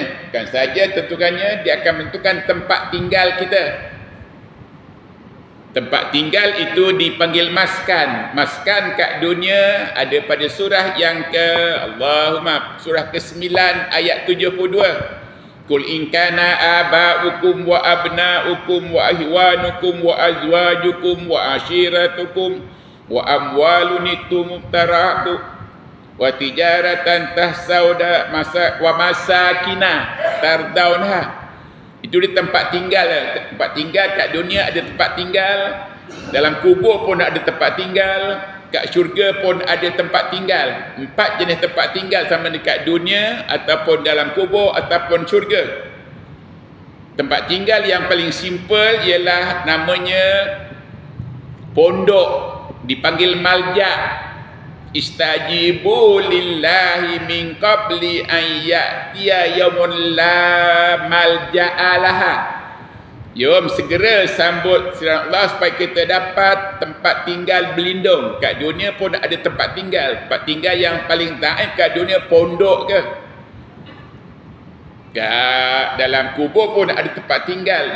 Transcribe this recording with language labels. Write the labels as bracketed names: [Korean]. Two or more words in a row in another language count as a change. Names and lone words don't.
[Malay] Bukan saja tentukannya, dia akan menentukan tempat tinggal kita. Tempat tinggal itu dipanggil maskan. Maskan kat dunia ada pada surah yang Allahumma, surah ke-9 ayat 72. [Arabic] قل إن كان آباؤكم وأبناؤكم وإخوانكم وأزواجكم وعشيرتكم وأموال اقترفتموها وتجارة تخشون كسادها ومساكن ترضونها. [Malay] Itu di tempat tinggal. Tempat tinggal kat dunia ada tempat tinggal, dalam kubur pun ada tempat tinggal, kat syurga pun ada tempat tinggal. 4 jenis tempat tinggal, sama dekat dunia ataupun dalam kubur ataupun syurga. Tempat tinggal yang paling simple ialah namanya pondok, dipanggil malja. [Arabic] استجيبوا لله من قبل أن يأتي يوم لا ملجأ له. [Malay] Jom segera sambut firman Allah supaya kita dapat tempat tinggal berlindung. Kat dunia pun ada tempat tinggal. Tempat tinggal yang paling taib kat dunia pondok ke? Kat dalam kubur pun ada tempat tinggal.